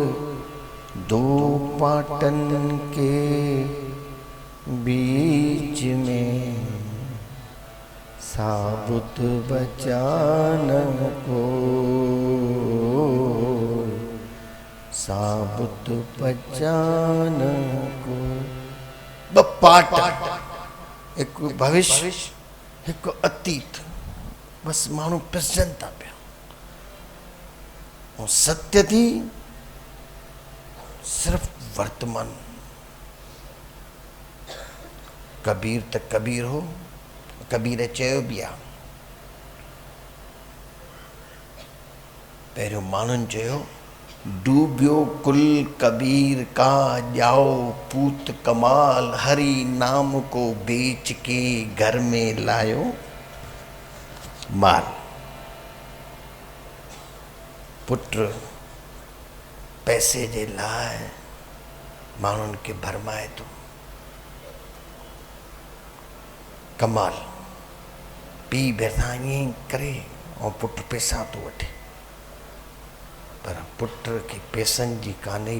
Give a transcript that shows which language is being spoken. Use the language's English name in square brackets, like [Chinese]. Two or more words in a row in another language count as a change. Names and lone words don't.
[Hindi] दो पाटन के बीच में साबुत बचान को, साबुत बचान को। [Sindhi] ब पाठ, एक भविष्य एक अतीत, बस माण्हू पिसजनि था पिया। ऐं सत्य थी सिर्फ वर्तमान। कबीर त कबीर हो, कबीर चयो बि आहे। पहिरियों माण्हुनि चयो [Hindi] डूबियो कुल कबीर का, जाओ पूत कमाल, हरि नाम को बेच के घर में लायो माल। [Sindhi] पुत्र पैसे जे लाइ माण्हुनि खे भरमाए थो, कमाल पीउ भरिसां ईअं करे, ऐं पुटु पैसा थो वठे। पर पुट खे पैसनि जी कान्हे।